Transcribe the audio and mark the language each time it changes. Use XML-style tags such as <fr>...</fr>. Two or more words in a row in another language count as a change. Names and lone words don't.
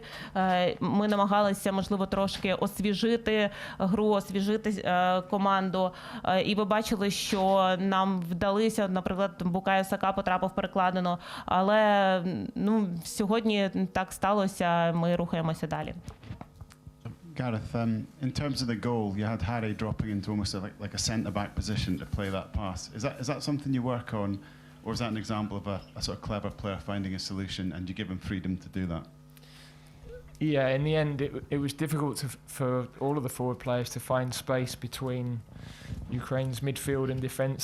<uk>Ми намагалися, можливо, трошки освіжити гру, освіжити команду. І ви бачили, що нам вдалися, наприклад, Букайо Сака потрапив в перекладину, але сьогодні так сталося, ми рухаємося далі.</uk> <en>Gareth, in terms of the goal, you had Harry dropping into almost like a centre-back position to play that pass. Is that something you work on, or is that an example of a sort of clever player finding a solution and you give him freedom to do that? Yeah, in the end, it was difficult for all of the forward players to find space between Ukraine's midfield and defence.</en>